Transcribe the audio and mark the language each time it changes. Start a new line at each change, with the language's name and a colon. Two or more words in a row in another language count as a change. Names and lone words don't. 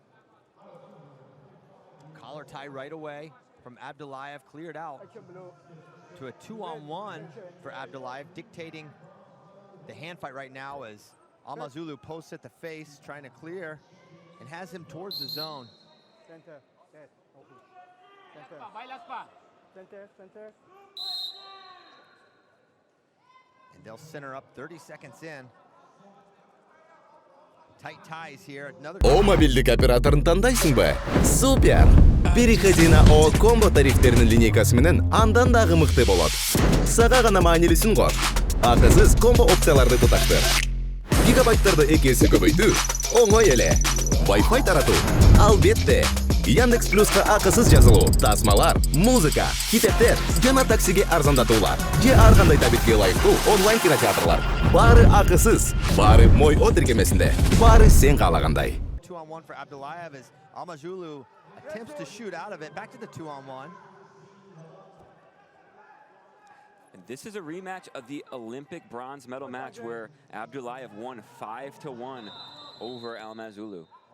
English: Collar tie right away from Abdullayev, cleared out to a 2-on-1 for Abdullayev, dictating the hand fight right now as Алмаз Уулу posts at the face, trying to clear, and has him towards the zone. Center. And they'll center up 30 seconds in. Tight ties here. Another.
Kyrgyz: О мобильдик операторын тандайсыңбы? Супер!
Russian: Переходи на
Kyrgyz: О комбо тарифтерінің линейкасы менен андан дагы мыкты болот. Сага гана маанилүүсүн кор. Акысыз комбо опцияларды туташтыр. Гигабайттарды 2 есе көбөйтүү оңой эле. Wi-Fi таратуу албетте. Яндекс Плюска акысыз жазылуу, тасмалар, музыка, китептер жана таксиге арзандатуулар. Же ар кандай табитке ылайыктуу онлайн кинотеатрлар. Баары акысыз, баары мой о тиркемесинде, баары сен каалагандай.
English: 2-on-1 for Abdullayev as Алмаз Уулу attempts to shoot out of it. Back to the 2-on-1. And this is a rematch of the Olympic bronze medal match where Abdullayev won 5-1 over Алмаз Уулу.